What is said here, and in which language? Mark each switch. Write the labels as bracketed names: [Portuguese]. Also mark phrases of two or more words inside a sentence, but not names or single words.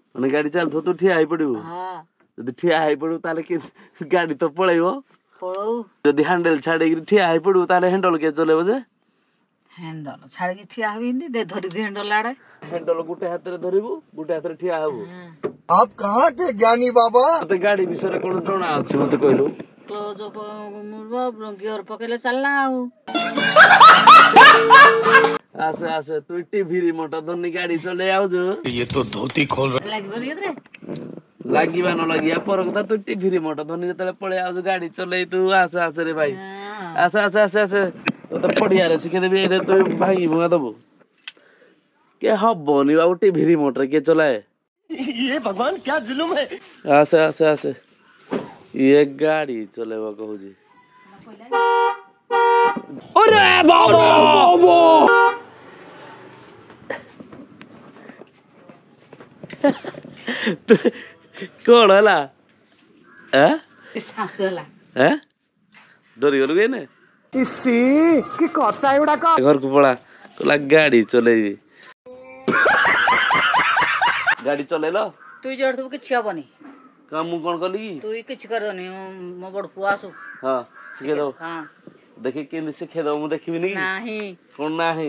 [Odia] ମାନେ ଗାଡି ଚାଲୁଥିବ ତୁ ଠିଆ ହେଇ ପଡିବୁ ହଁ ଯଦି ଠିଆ ହେଇ ପଡିବୁ ତାହେଲେ ଗାଡି ତ ପଳେଇବ ପଳଉ ଯଦି ହ୍ୟାଣ୍ଡେଲ ଛାଡିକି ଠିଆ ହେଇ ପଡିବୁ ତାହେଲେ ହ୍ୟାଣ୍ଡେଲ କିଏ ଚଲେଇବ ଯେ ହ୍ୟାଣ୍ଡଲ ଛାଡିକି ଠିଆ ହେବି ଏମିତି ଦେ ଧରିକି ହ୍ୟାଣ୍ଡଲ ଆଡେ ହ୍ୟାଣ୍ଡେଲ ଗୋଟେ ହାତରେ ଧରିବୁ ଗୋଟେ ହାତରେ ଠିଆ ହବୁ [Hindi] आप कहाँ के ज्ञानी बाबा? [Odia] ତତେ ଗାଡି ବିଷୟରେ କଣ ଜଣା ଅଛି ମତେ କହିଲୁ [English] close gear [Odia] ପକେଇଲେ ଚାଲିଲା ଆଉ ଆସେ ଆସେ ତୁ [English] TV remote [Odia] ଧନି ଗାଡି ଚଲେଇ ଆଉଛୁ [Hindi] ये तो धोती खोल [Odia] ଲାଗିବନି କେତେ ଲାଗିବା ନ ଲାଗିବା ପର କଥା ତୁ [English] TV remote [Odia] ଧନି ଯେତେବେଳେ ପଳେଇ ଆଉଛୁ ଗାଡି ଚଲେଇ ତୁ ଆସେ ଆସେ ରେ ଭାଇ ଆସେ ଆସେ ଆସେ ଆସେ ତତେ ପଡିଆରେ ଶିଖେଇଦେବି ଏଇଟା ତୁ ଭାଙ୍ଗି ଭୁଙ୍ଗା ଦବୁ କିଏ ହବନି ବାବୁ [English] TV remote [Odia] କିଏ ଚଲାଏ [Hindi] ये भगवान क्या जुल्म है। [Odia] ଆସେ ଆସେ ଆସେ ଇଏ ଗାଡି ଚଲେଇବ କହୁଛି କଣ ହେଲା ହେଲା ଡରିଗଲୁ କି ଏଇନେ इसी की कथा एवढा का ଘରକୁ ପଳା କହିଲା ଗାଡି ଚଲେଇବି ଗାଡି ଚଲେଇଲ ତୁ ଯୋଉଠି ଥିବୁ କିଛି ହବନି କାମ ମୁଁ କଣ କଲି କି ତୁ କିଛି କରିବନି ମୋ ବଡ ପୁଅ ଆସୁ ହଁ ଶିଖେଇଦବ ହଁ ଦେଖି କେମିତି ଶିଖେଇଦବ ମୁଁ ଦେଖିବିନି କି ନାହିଁ କଣ ନାହିଁ